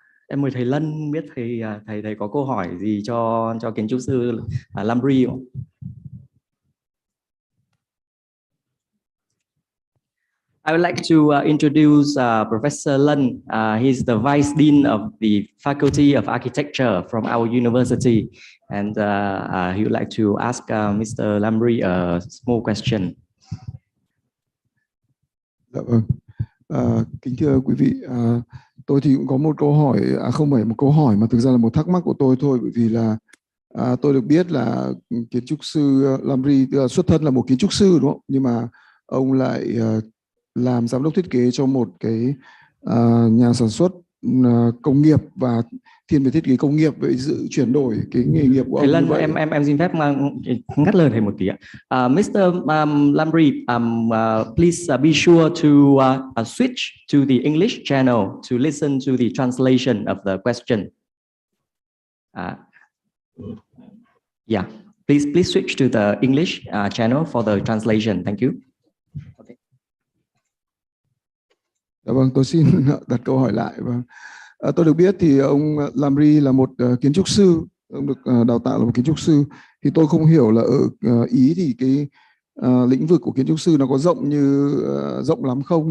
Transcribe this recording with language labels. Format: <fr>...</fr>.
<vi>Em mời thầy Lân, biết thầy có câu hỏi gì cho kiến trúc sư Lambri không?</vi> <en>I would like to introduce Professor Lân. He's the Vice Dean of the Faculty of Architecture from our university. And he would like to ask Mr. Lambri a small question.</en> <vi>Dạ vâng. Kính thưa quý vị, tôi thì cũng có một câu hỏi, không phải một câu hỏi mà thực ra là một thắc mắc của tôi thôi, bởi vì là tôi được biết là kiến trúc sư Lambri xuất thân là một kiến trúc sư, đúng không? Nhưng mà ông lại làm giám đốc thiết kế cho một cái nhà sản xuất công nghiệp và thiên về thiết kế công nghiệp, với sự chuyển đổi cái nghề nghiệp của thầy ông Lân, như vậy. em xin phép ngắt lời thầy một tí ạ.</vi> <en>Mr. Lambri, please be sure to switch to the English channel to listen to the translation of the question. Yeah, please switch to the English channel for the translation. Thank you. Okay.</en> <vi>Dạ vâng, tôi xin đặt câu hỏi lại. Vâng. Tôi được biết thì ông Lambri là một kiến trúc sư, ông được đào tạo là một kiến trúc sư. Thì tôi không hiểu là ở Ý thì cái lĩnh vực của kiến trúc sư nó có rộng lắm không?</vi>